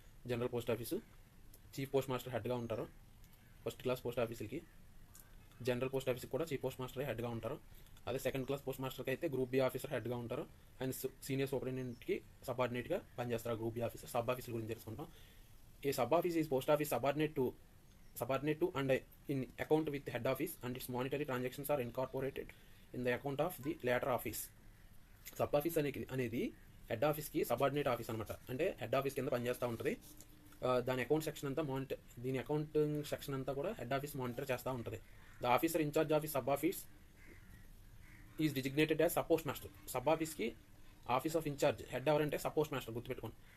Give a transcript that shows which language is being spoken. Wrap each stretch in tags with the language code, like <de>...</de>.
<te>General post office chief post master హెడ్గా ఉంటారు. First class post ఆఫీసులకి, general post ఆఫీస్కి కూడా చీఫ్ పోస్ట్ మాస్టర్ హెడ్గా ఉంటారు. అదే సెకండ్ క్లాస్ పోస్ట్ మాస్టర్కి అయితే గ్రూప్ B ఆఫీసర్ హెడ్గా ఉంటారు. అండ్ సీనియర్ సూపరింటెండెంట్కి సబార్డినేట్గా పనిచేస్తారు గ్రూప్ B ఆఫీసర్. సబ్ ఆఫీసుల గురించి తెలుసుకుంటాం.</te> <en>A sub office is post office subordinate to and in account with head office, and its monetary transactions are incorporated in the account of the latter office.</en> <te>Sub office అనేది head ఆఫీస్కి subordinate office అనమాట. అంటే head office కింద పనిచేస్తూ ఉంటుంది. దాని account section అంతా దీని అకౌంటింగ్ సెక్షన్ అంతా కూడా హెడ్ ఆఫీస్ మానిటర్ చేస్తూ ఉంటుంది.</te> <en>The officer in charge of sub office is designated as sub post master.</en> <te>Sub ఆఫీస్కి ఆఫీస్ ఆఫ్ ఇన్ఛార్జ్ హెడ్ ఎవరంటే సబ్ పోస్ట్ మాస్టర్, గుర్తుపెట్టుకోండి.</te>